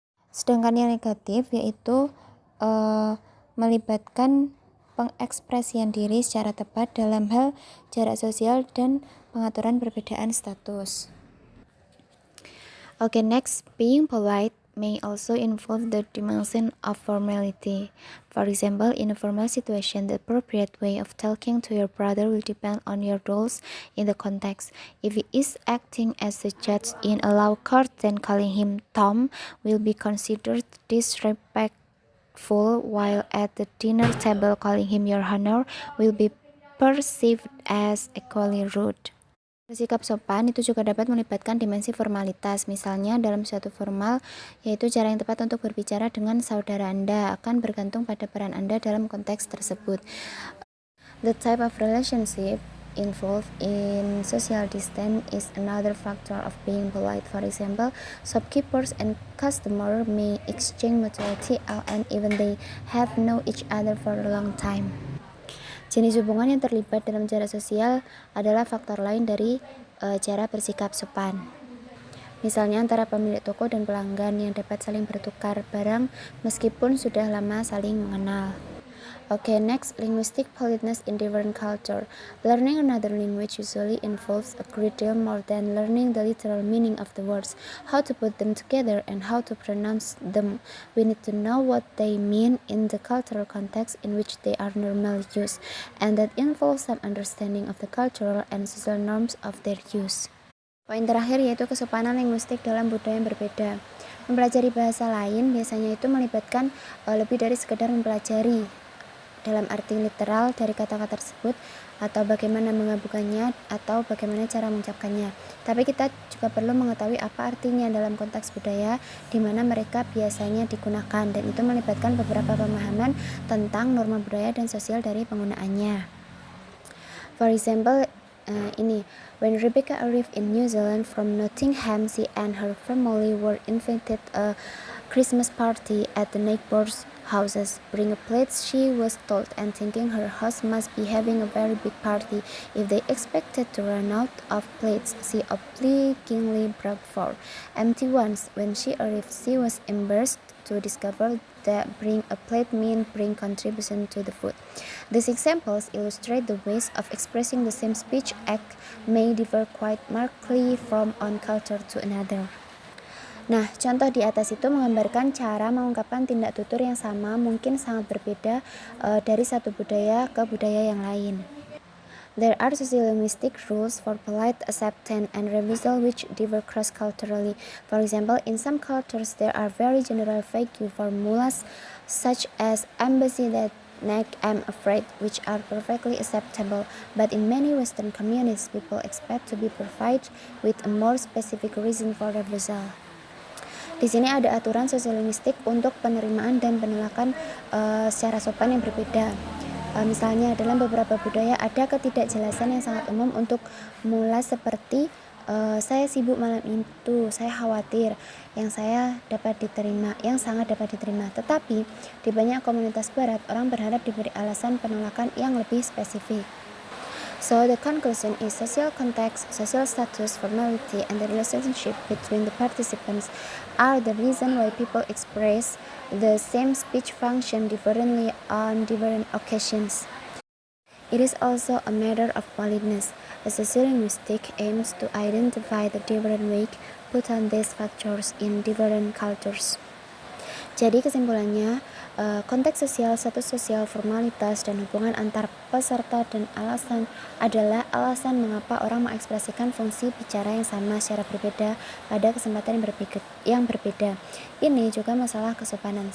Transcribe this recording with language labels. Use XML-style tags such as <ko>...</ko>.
<id>Sedangkan yang negatif yaitu melibatkan pengekspresian diri secara tepat dalam hal jarak sosial dan pengaturan perbedaan status.</id> <en>Okay, next, being polite may also involve the dimension of formality. For example, in a formal situation, the appropriate way of talking to your brother will depend on your roles in the context. If he is acting as a judge in a law court, then calling him Tom will be considered disrespectful, while at the dinner table, calling him Your Honor will be perceived as equally rude.</en> <id>Bersikap sopan itu juga dapat melibatkan dimensi formalitas. Misalnya dalam suatu formal, yaitu cara yang tepat untuk berbicara dengan saudara Anda akan bergantung pada peran Anda dalam konteks tersebut.</id> <en>The type of relationship involved in social distance is another factor of being polite. For example, shopkeepers and customers may exchange mutuality and even they have known each other for a long time.</en> <id>Jenis hubungan yang terlibat dalam jarak sosial adalah faktor lain dari cara bersikap sopan. Misalnya antara pemilik toko dan pelanggan yang dapat saling bertukar barang meskipun sudah lama saling mengenal.</id> <en>Okay, next, linguistic politeness in different culture. Learning another language usually involves a great deal more than learning the literal meaning of the words, how to put them together, and how to pronounce them. We need to know what they mean in the cultural context in which they are normally used, and that involves some understanding of the cultural and social norms of their use.</en> <id>Poin terakhir yaitu kesopanan linguistik dalam budaya yang berbeda. Mempelajari bahasa lain biasanya itu melibatkan lebih dari sekedar mempelajari dalam arti literal dari kata-kata tersebut atau bagaimana menggabungkannya atau bagaimana cara mengucapkannya. Tapi kita juga perlu mengetahui apa artinya dalam konteks budaya di mana mereka biasanya digunakan, dan itu melibatkan beberapa pemahaman tentang norma budaya dan sosial dari penggunaannya.</id> <en>For example, when Rebecca arrived in New Zealand from Nottingham, she and her family were invited a Christmas party at the neighbors' houses. Bring a plate, she was told, and thinking her host must be having a very big party if they expected to run out of plates. She obligingly brought 4 empty ones. When she arrived, she was embarrassed to discover that bring a plate meant bring contribution to the food. These examples illustrate the ways of expressing the same speech act may differ quite markedly from one culture to another.</en> <id>Nah, contoh di atas itu menggambarkan cara mengungkapkan tindak tutur yang sama mungkin sangat berbeda dari satu budaya ke budaya yang lain.</id> <en>There are sociolinguistic rules for polite acceptance and refusal which differ cross-culturally. For example, in some cultures there are very general vague formulas such as "I'm busy that night, I'm afraid," which are perfectly acceptable. But in many Western communities, people expect to be provided with a more specific reason for refusal.</en> <id>Di sini ada aturan sosiolinguistik untuk penerimaan dan penolakan secara sopan yang berbeda. Misalnya dalam beberapa budaya ada ketidakjelasan yang sangat umum untuk mula seperti saya sibuk malam itu, saya khawatir, yang sangat dapat diterima. Tetapi di banyak komunitas barat orang berharap diberi alasan penolakan yang lebih spesifik.</id> <en>So the conclusion is social context, social status, formality, and the relationship between the participants are the reason why people express the same speech function differently on different occasions. It is also a matter of politeness. A sociolinguistic aims to identify the different weight put on these factors in different cultures.</en> <id>Jadi kesimpulannya, konteks sosial, status sosial, formalitas, dan hubungan antar peserta dan alasan adalah alasan mengapa orang mengekspresikan fungsi bicara yang sama secara berbeda pada kesempatan yang berbeda. Ini juga masalah kesopanan.</id>